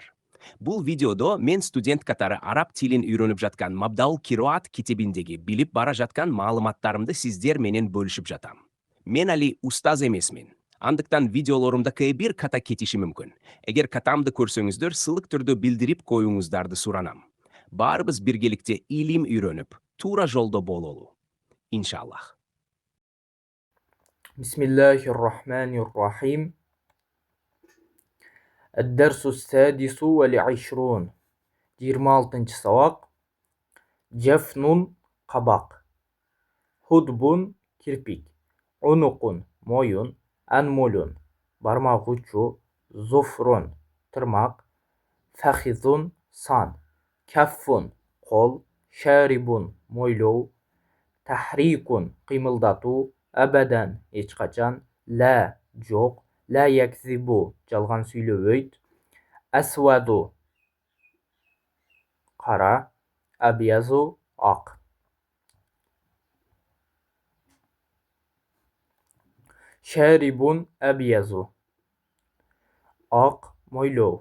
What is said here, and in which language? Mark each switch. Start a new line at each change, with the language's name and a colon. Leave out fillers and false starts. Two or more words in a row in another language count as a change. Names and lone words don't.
Kyrgyz: Бул видеодо мен студент катары араб тилин үйрөнүп жаткан Мабдаул Кироат китебиндеги билип бара жаткан маалыматтарымды сиздер менен бөлүшүп жатам. Мен али устаз эмесмин. Андыктан видеолорумда кээ бир ката кетиши мүмкүн. Эгер катамды көрсөңүздөр, сылык түрдө билдирип коюңуздарды суранам. Баарыбыз биргеликте илим үйрөнүп, туура жолдо бололу. Иншаллах.
Arabic: بسم الله الرحمن الرحيم. الدرس السادس والعشرون 26 сабак.
Kyrgyz: Джафнун кабак. Худбун кирпик. Унукун моюн. Анмулун бармак учу. Зуфрун тырмак. Фахизун сан. Каффун кол. Шарибун мойлоо. Тахрикун кыймылдатуу. Абадан эч качан. Ла жок.
Arabic: لا يكذب
Kyrgyz: жалган сүйлөбөйт. Асваду кара. Абьязу ак.
Arabic: شارب أبيض
Kyrgyz: ак мойлоо.